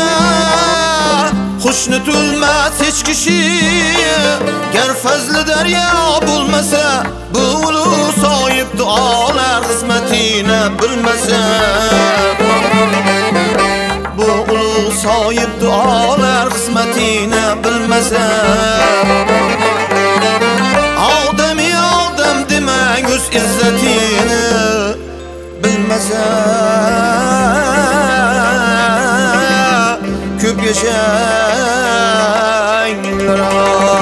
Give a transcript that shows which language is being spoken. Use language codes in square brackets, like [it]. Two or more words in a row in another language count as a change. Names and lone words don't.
[tr] Hoşnut olmaz hiç kişi ger fazlı derya bulmasa. Bu ulu sahip dualar kısmetini bilmese. Bu ulu sahip dualar kısmetini bilmese. [uz] Odami odam demang o'z izzatini bilmasa. Ko'p yashanglar.